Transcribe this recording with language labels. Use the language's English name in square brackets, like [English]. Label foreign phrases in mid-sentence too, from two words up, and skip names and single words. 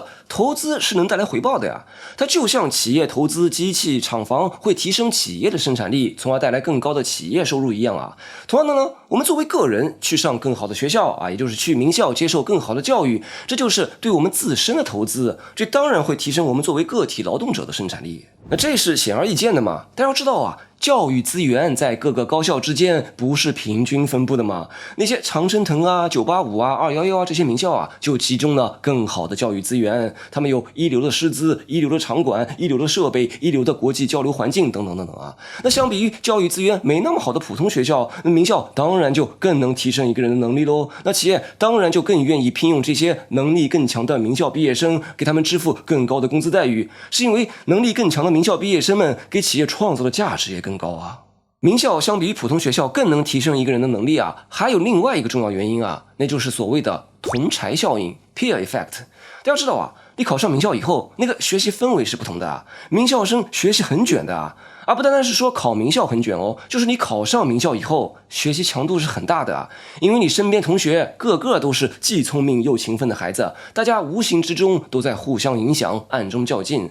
[Chinese] 投資是能帶來回報的呀，它就像企業投資機器、廠房會提升企業的生產力，從而帶來更高的企業收入一樣啊。同樣的呢，我們作為個人去上更好的學校啊，也就是去名校接受更好的教育，這就是對我們自身的投資，這當然會提升我們作為個體勞動者的生產力。那這是顯而易見的嘛。大家要知道啊，教育資源在各個高校之間不是平均分布的嘛。那些常春藤啊、985啊、211啊這些名校啊，就集中了更好的教育資源。他們有一流的師資、一流的場館、一流的設備、一流的國際交流環境等等等等啊。那相比於教育資源沒那麼好的普通學校，那名校當然就更能提升一個人的能力嘍。那企業當然就更願意聘用這些能力更強的名校畢業生，給他們支付更高的工資待遇，是因為能力更強的名校畢業生們給企業創造的價值也更高啊。名校相比於普通學校更能提升一個人的能力啊，還有另外一個重要原因啊，那就是所謂的同儕效應 [English] （peer effect）。 [Chinese] 大家知道啊，你考上名校以後，那個學習氛圍是不同的啊。名校生學習很卷的啊，而不單單是說考名校很卷哦，就是你考上名校以後，學習強度是很大的啊。因為你身邊同學個個都是既聰明又勤奮的孩子，大家無形之中都在互相影響，暗中較勁。